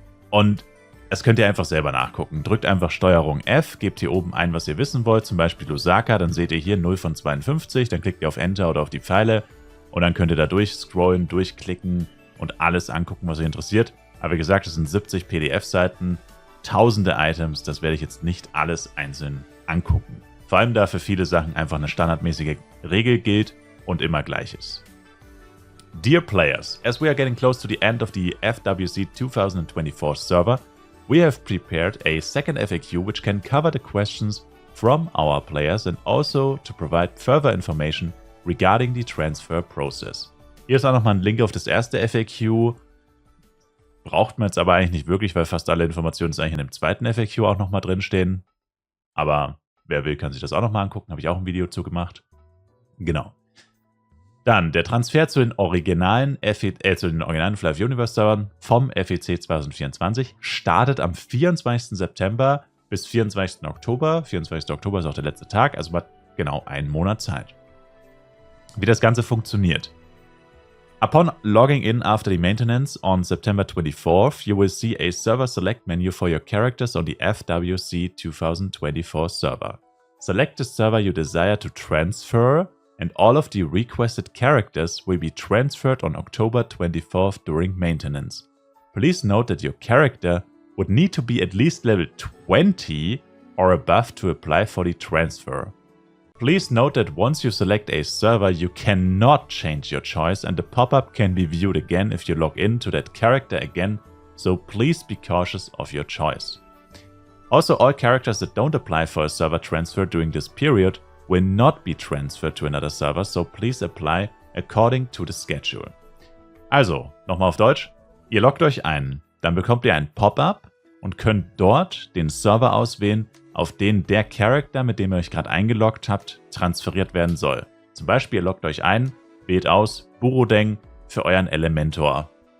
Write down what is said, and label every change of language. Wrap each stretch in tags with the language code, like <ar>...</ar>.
<de>Und das könnt ihr einfach selber nachgucken. Drückt einfach STRG F, gebt hier oben ein, was ihr wissen wollt, zum Beispiel Lusaka, dann seht ihr hier 0 von 52, dann klickt ihr auf Enter oder auf die Pfeile und dann könnt ihr da durchscrollen, durchklicken und alles angucken, was euch interessiert. Aber wie gesagt, es sind 70 PDF-Seiten, tausende Items, das werde ich jetzt nicht alles einzeln angucken. Vor allem da für viele Sachen einfach eine standardmäßige Regel gilt und immer gleich ist.</de> <en>Dear players, as we are getting close to the end of the FWC 2024 server, we have prepared a second FAQ which can cover the questions from our players and also to provide further information regarding the transfer process.</en> <de>Hier ist auch nochmal ein Link auf das erste FAQ. Braucht man jetzt aber eigentlich nicht wirklich, weil fast alle Informationen jetzt eigentlich in dem zweiten FAQ auch nochmal drinstehen. Aber wer will, kann sich das auch nochmal angucken. Habe ich auch ein Video zu gemacht. Genau. Dann der Transfer zu den originalen Fly Universe Servern vom FEC 2024 startet am 24. September bis 24. Oktober. 24. Oktober ist auch der letzte Tag, also man hat genau einen Monat Zeit. Wie das Ganze funktioniert.</de> <en>Upon logging in after the maintenance on September 24th, you will see a server select menu for your characters on the FWC 2024 server. Select the server you desire to transfer, and all of the requested characters will be transferred on October 24th during maintenance. Please note that your character would need to be at least level 20 or above to apply for the transfer. Please note that once you select a server, you cannot change your choice and the pop-up can be viewed again if you log in to that character again, so please be cautious of your choice. Also, all characters that don't apply for a server transfer during this period will not be transferred to another server, so please apply according to the schedule.</en> <de>Also, nochmal auf Deutsch, ihr loggt euch ein, dann bekommt ihr ein Pop-up und könnt dort den Server auswählen, auf den der Charakter, mit dem ihr euch gerade eingeloggt habt, transferiert werden soll. Zum Beispiel, ihr loggt euch ein, wählt aus Burodeng für euren Elementor.</de>